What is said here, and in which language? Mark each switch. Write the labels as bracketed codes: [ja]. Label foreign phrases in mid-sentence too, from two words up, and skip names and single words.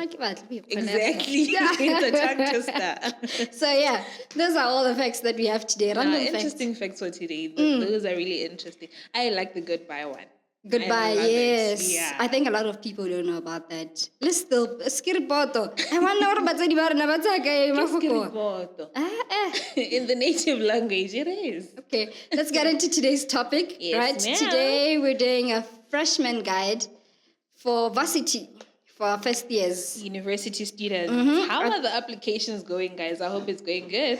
[en] Exactly. It's a tongue twister. So yeah, those are all the facts that we have today. Random interesting facts for today. Those are really interesting. I like the goodbye one. Goodbye, yes. Yeah. I think a lot of people don't know about that. [tn] Let's still skiripoto. [en] I wonder what [tn] di ba na batsa mafoko. [en] In the native language, it is. Okay, let's get into today's topic. Yes, right? ma'am. Today we're doing a freshman guide for Varsity for our first years. University students. How are the applications going, guys? I hope it's going good.